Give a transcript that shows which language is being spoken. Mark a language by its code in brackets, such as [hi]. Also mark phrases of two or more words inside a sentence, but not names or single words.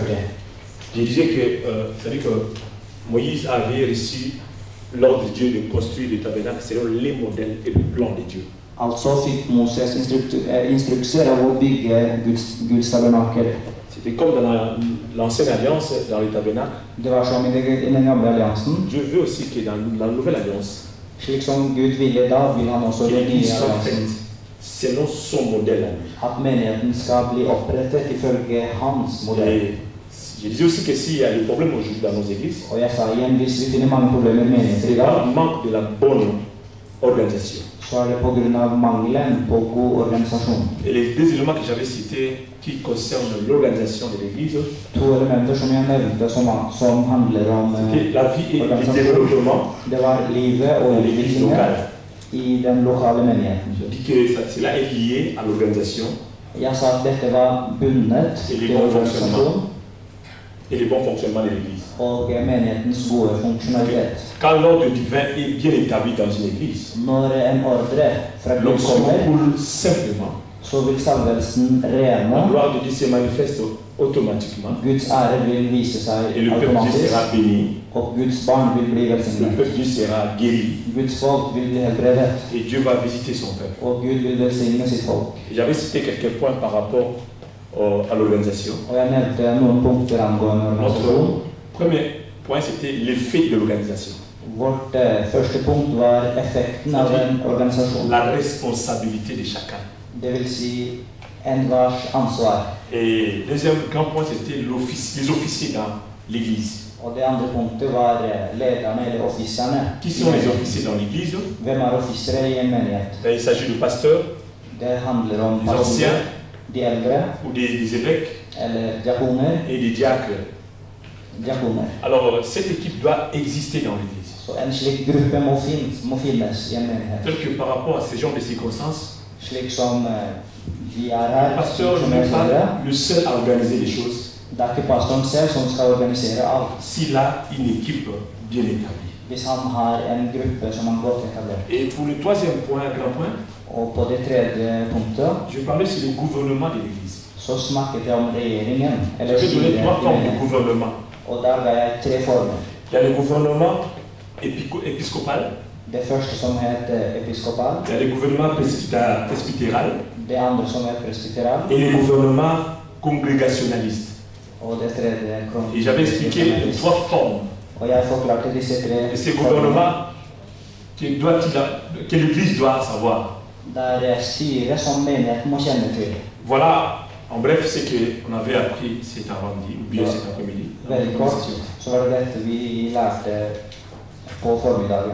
[fr] Je disais que, c'est-à-dire que Moïse avait reçu l'ordre de Dieu de construire le tabernacle selon les modèles et le plan de Dieu. [no] Altså fikk Moses instrukser av å bygge Guds tabernakel. [fr] C'était comme dans l'ancienne alliance, dans le tabernacle. [no] Det var som i den gamle alliansen. [fr] Dieu veut aussi que dans la nouvelle alliance, [no] Slik som Gud ville da, vil han også i den nye alliansen. [fr] selon son modèle à lui. [no] At menigheten skal bli opprettet ifølge hans modell. [fr] Et je disais aussi que s'il y a des problèmes aujourd'hui dans nos églises, [no] Og jeg sa igjen, hvis vi finner mange problemer i menigheter i [fr] c'est par [no] dag, [fr] manque de la bonne organisation. [no] så er det på grunn av mangelen på god organisasjon. [fr] Et les deux éléments que j'avais cités qui concernent l'organisation de l'église, [no] To elementer som jeg nevnte som handler om [fr] c'était la vie et le développement [no] det var livet og [fr] de l'église [no] utviklingen [fr] locale. [no] i den lokale menigheten. [fr] Je dis que cela est lié à l'organisation [no] Jeg sa at dette var bundet til organisasjon [fr] et le bon fonctionnement de l'église. [no] og menighetens gode funksjonalitet. [fr] Quand l'ordre divin est bien établi dans une église, [no] Når en ordre fra Gud [fr] l'onction [no] kommer, [fr] coule simplement. [no] så vil salvelsen [fr] La [no] rene, [fr] gloire de Dieu se manifeste automatiquement [no] Guds ære vil vise seg [fr] et le peuple de Dieu [no] automatisk, [fr] sera béni, [no] og Guds barn vil bli [fr] le [no] velsignet. [fr] peuple de Dieu sera guéri [no] Guds folk vil bli helbredet, [fr] et Dieu va visiter son peuple. [no] og Gud vil velsigne sitt folk. [fr] Et j'avais cité quelques points par rapport à l'organisation. [no] Og jeg nevnte noen punkter angående organisasjon. [fr] Notre premier point, c'était l'effet de l'organisation. [no] Vårt første punkt var effekten av en organisasjon. [fr] La responsabilité de chacun. [no] Det vil si enhvers ansvar. [fr] Et deuxième grand point, c'était les officiers dans l'église. [no] Og det andre punktet var lederne eller offiserne. [fr] Qui sont les officiers dans l'église? [no] Hvem er offisere i en menighet? [fr] Il s'agit de pasteurs, [no] Det handler om [fr] les anciens, [no] de eldre, [fr] ou des évêques [no] eller diakoner, [fr] et des diacres. [no] diakoner. [fr] Alors, cette équipe doit exister dans l'Église. [no] Så en slik gruppe må finnes i en menighet. [fr] Tel que par rapport à ce genre de circonstances, [no] Slik som vi er [fr] le [no] her, [fr] pasteur [no] som [fr] n'est [no] er [fr] pas [no] ledere. [fr] le seul à organiser les choses [no] Det er ikke pastoren selv som skal organisere alt. [fr] s'il a une équipe bien établie. [no] Hvis han har en gruppe som han godt etablert. [fr] Et pour le troisième point, grand point, [no] Og på det tredje punktet [fr] je parlais sur le gouvernement de l'Église. [no] så snakket jeg om regjeringen, [fr] Je [no] eller [fr] vais donner [no] styret [fr] trois [no] i [fr] formes de [no] menigheten. [fr] gouvernement. [no] Og der ga jeg 3 former. [fr] Il y a le gouvernement épiscopal, [no] Det første som heter episkopal, [fr] il y a le gouvernement presbytéral [no] det andre som er presbyteral, [fr] et le gouvernement congrégationaliste. [no] og det tredje [fr] Et j'avais expliqué les [no] kongregationalist. [fr] 3 formes [no] Og jeg forklarte disse 3 [fr] de ces gouvernements que l'Église doit savoir. [no] der styret som menigheten må kjenne til. [fr] Voilà, en bref, ce qu'on avait appris cet avant-midi, ou bien cet après-midi. [no] Veldig kort så var det dette vi lærte på formiddagen.